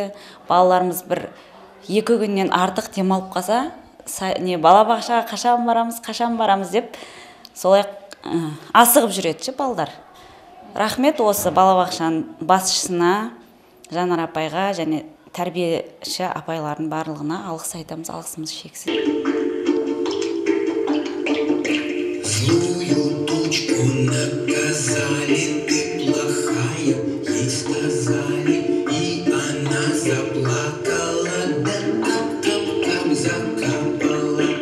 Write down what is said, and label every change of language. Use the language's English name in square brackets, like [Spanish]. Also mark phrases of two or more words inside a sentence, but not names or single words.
[Kazakh] Балаларымыз бір 2 күннен артық демалып қалса, балабақшаға қашан барамыз деп солай асығып жүреді балдар. Рахмет осы балабақшаның басшысына, Жанар апайға және тәрбиеші апайлардың барлығына алғыс айтамыз, алғысымыз шексіз. [Russian] Злую тучку наказали, ты плохая, ей сказали, и она заплакала, да кап-кап-кап закапала.